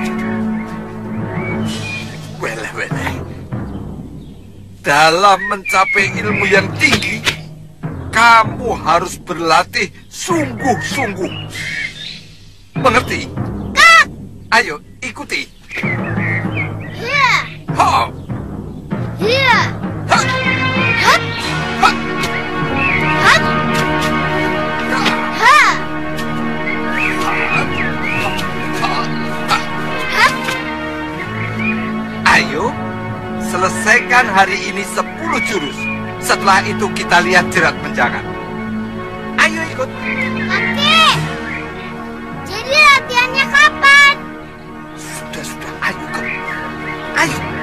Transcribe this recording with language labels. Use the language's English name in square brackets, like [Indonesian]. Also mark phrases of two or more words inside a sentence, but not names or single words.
[Indonesian] Wele. Dalam mencapai ilmu yang tinggi, kamu harus berlatih sungguh-sungguh. Mengerti? Kak. Ayo, ikuti. Hiya. Ha. Hiya. Hat. Hat. Hat. Hat. Ha. Hat. jurus. Setelah itu kita lihat jerat menjangan. Ayo ikut. Kakek, jadi latihannya kapan? Sudah, ayo ikut. Ayo.